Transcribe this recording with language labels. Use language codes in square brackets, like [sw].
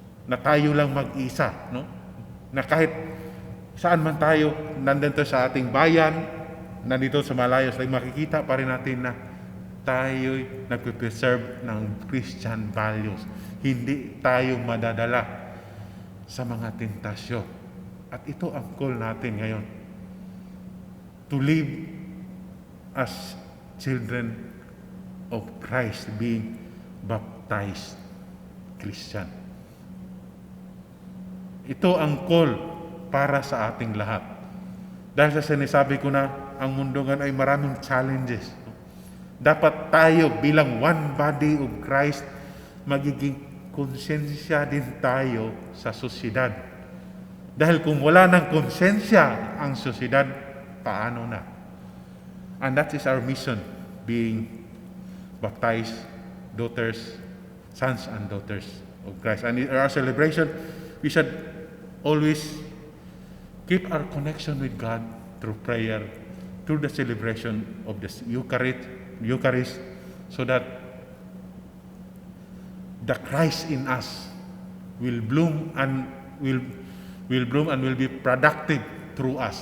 [tl] Na tayo lang mag-isa, no? Na kahit saan man tayo, nandito sa ating bayan, nandito sa malayo, makikita pa rin natin na tayo'y nagpe-preserve ng [en] Christian values. [tl] Hindi tayo madadala sa mga tentasyon. At ito ang call natin ngayon. [en] To live as children of Christ, being baptized Christian. [tl] Ito ang call para sa ating lahat. Dahil sa sinasabi ko na, ang mundo ngayon ay maraming challenges. Dapat tayo bilang [en] one body of Christ, [tl] magiging konsensya din tayo sa sosyedad. Dahil kung wala ng konsensya ang sosyedad, paano na? [en] And that is our mission, being baptized daughters, sons and daughters of Christ. And in our celebration, we should always keep our connection with God through prayer, through the celebration of the Eucharist, so that the Christ in us will bloom and will be productive through us.